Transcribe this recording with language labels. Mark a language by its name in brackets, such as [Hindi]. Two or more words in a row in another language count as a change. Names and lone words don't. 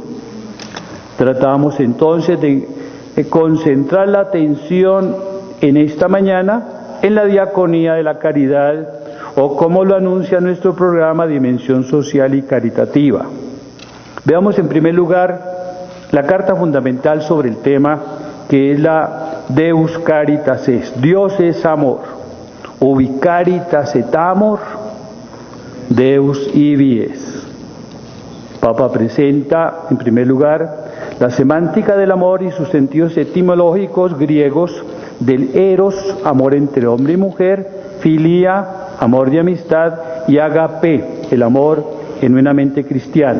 [Spanish] Tratamos entonces de concentrar la atención en esta mañana en la diaconía de la caridad, o como lo anuncia nuestro programa Dimensión Social y Caritativa. Veamos en primer lugar la carta fundamental sobre el tema, que es la Deus Caritas est, Dios es amor, [Latin] ubi caritas et amor, Deus ibi es. [Spanish] Papa presenta en primer lugar la semántica del amor y sus sentidos etimológicos griegos del eros, amor entre hombre y mujer, filia, amor de amistad, y agape, el amor genuinamente cristiano.